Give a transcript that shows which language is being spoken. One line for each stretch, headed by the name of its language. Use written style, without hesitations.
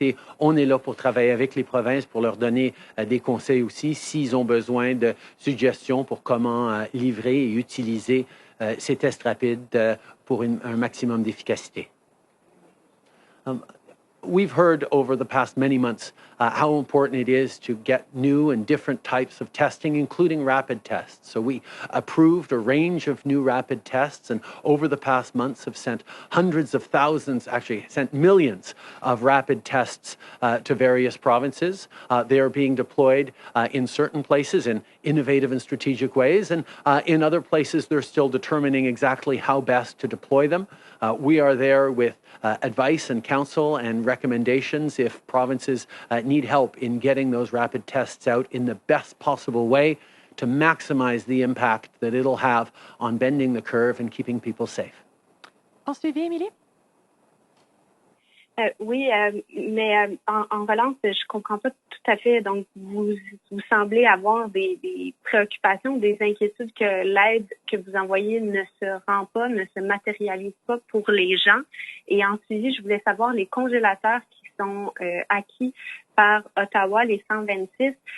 French: Et on est là pour travailler avec les provinces, pour leur donner des conseils aussi, s'ils ont besoin de suggestions pour comment livrer et utiliser ces tests rapides pour un maximum d'efficacité.
English: We've heard over the past many months how important it is to get new and different types of testing, including rapid tests. So we approved a range of new rapid tests, and over the past months have sent hundreds of thousands, actually sent millions of rapid tests to various provinces. They are being deployed in certain places in innovative and strategic ways, and in other places they're still determining exactly how best to deploy them. We are there with advice and counsel and recommendations if provinces need help in getting those rapid tests out in the best possible way to maximize the impact that it'll have on bending the curve and keeping people safe.
French: En suivi, Émilie? Oui, mais en relance, je comprends pas tout à fait. Donc, vous semblez avoir des préoccupations, des inquiétudes que l'aide que vous envoyez ne se rend pas, ne se matérialise pas pour les gens. Et en suivi, je voulais savoir les congélateurs qui sont acquis par Ottawa, les 126.